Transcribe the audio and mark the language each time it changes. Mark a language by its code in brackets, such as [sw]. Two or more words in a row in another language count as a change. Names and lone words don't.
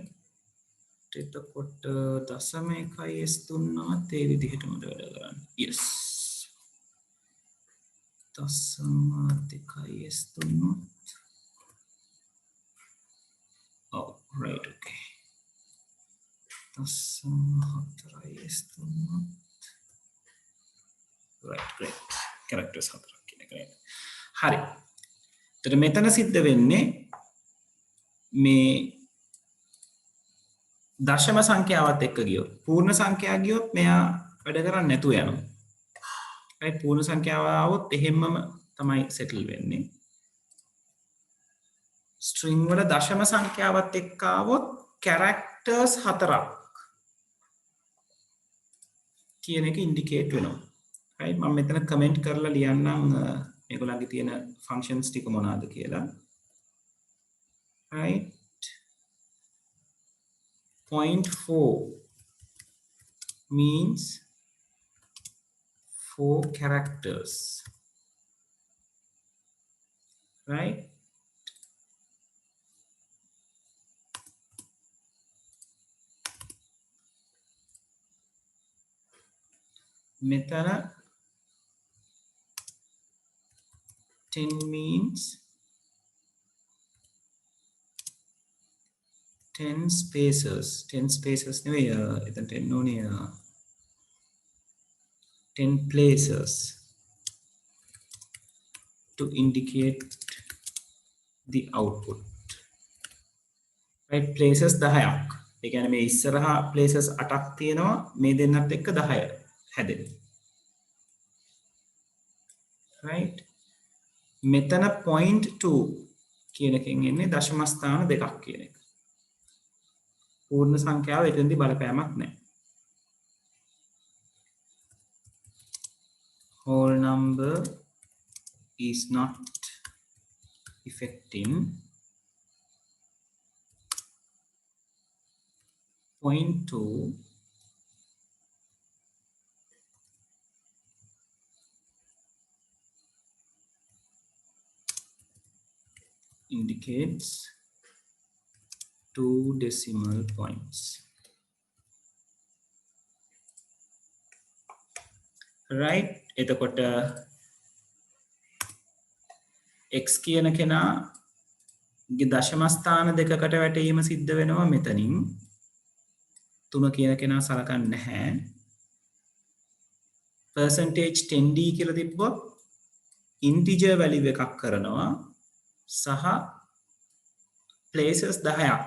[si] එතකොට දශම 1යි S දුන්නාත් ඒ විදිහටම වැඩ කරන්න. yes. දශම 2යි S දුන්නොත් [en] right, okay. [si] දශම 4යි S දුන්නොත් [en] right, great. [si] characters 4ක් කියන එක නේද? හරි. එතකොට මෙතන සිද්ධ වෙන්නේ මේ දශම සංඛ්‍යාවත් එක්ක ගියොත් පූර්ණ සංඛ්‍යාව ගියොත් මෙයා වැඩ කරන්නේ නැතුව යනවා. right? පූර්ණ සංඛ්‍යාව આવොත් එහෙම්මම තමයි settle වෙන්නේ. string වල දශම සංඛ්‍යාවත් එක්ක આવොත් characters 4ක් කියන එක indicate වෙනවා. right? මම මෙතන comment කරලා ලියන්නම් මේගොල්ලන්ගේ තියෙන functions ටික මොනවාද කියලා. [en] right? 0.4 means 4 characters. [si] right? මෙතන [en] 10 means 10 spaces [si] නෙවෙයි එතන 10 ඕනේ [en] 10 places to indicate the output. Right, places 10ක්. [si] ඒ කියන්නේ මේ ඉස්සරහා places 8ක් තියෙනවා මේ දෙන්නත් එක්ක 10 හැදෙනවා. Right. මෙතන 0.2 කියන එකෙන් එන්නේ දශම ස්ථාන දෙකක් කියන එක. පූර්ණ සංඛ්‍යාව එතෙන්දී බලපෑමක් නැහැ. [en] Whole number is not affecting 0.2 indicates 2 decimal points. [si] Right, එතකොට x කියන කෙනාගේ දශම ස්ථාන දෙකකට වැටීම සිද්ධ වෙනවා මෙතනින්. 3 කියන කෙනා සලකන්නේ නැහැ. percentage 10d කියලා තිබ්බොත් [en] integer value [si] එකක් කරනවා සහ places 10ක්.